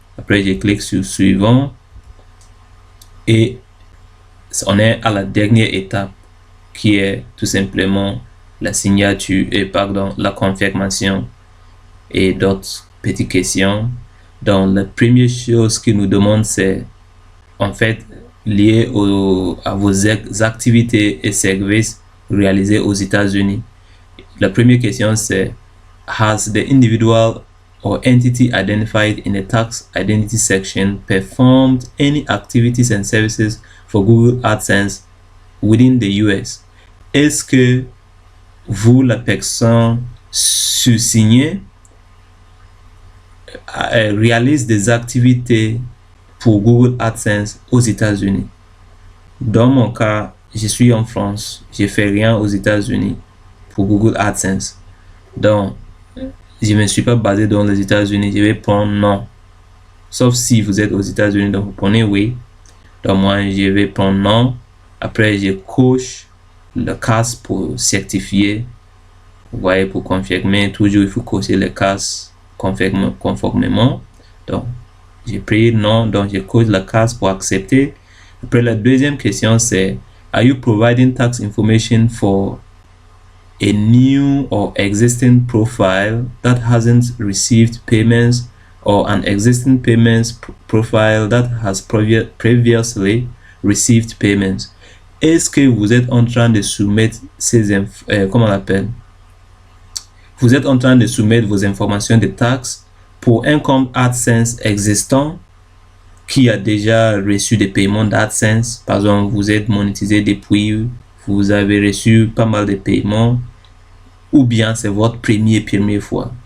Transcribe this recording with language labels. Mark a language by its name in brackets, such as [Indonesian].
[French] Après, je clique sur suivant. Et on est à la dernière étape qui est tout simplement la signature et la confirmation et d'autres petites questions. Donc la première chose qu'il nous demande, c'est en fait lié à vos activités et services réalisés aux États-Unis. La première question, c'est [English] has the individual or entity identified in the tax identity section performed any activities and services for Google AdSense within the US? [French] Est-ce que vous, la personne signée, réalise des activités pour Google AdSense aux États-Unis? Dans mon cas, je suis en France, je fais rien aux États-Unis pour Google AdSense. Donc, je ne me suis pas basé dans les États-Unis, je vais prendre non. Sauf si vous êtes aux États-Unis, donc vous prenez oui. Donc moi, je vais prendre non. Après, je coche le case pour certifier. Vous voyez, pour confirmer, toujours il faut cocher le case conformément. Donc, j'ai pris non, donc je coche la case pour accepter. Après, la deuxième question, c'est [English] are you providing tax information for a new or existing profile that hasn't received payments or an existing payments profile that has previously received payments? [French] Est-ce que vous êtes en train de soumettre comment on l'appelle? Vous êtes en train de soumettre vos informations de taxes pour un compte AdSense existant qui a déjà reçu des paiements d'AdSense. Par exemple, vous êtes monétisé depuis, vous avez reçu pas mal de paiements, ou bien c'est votre première fois.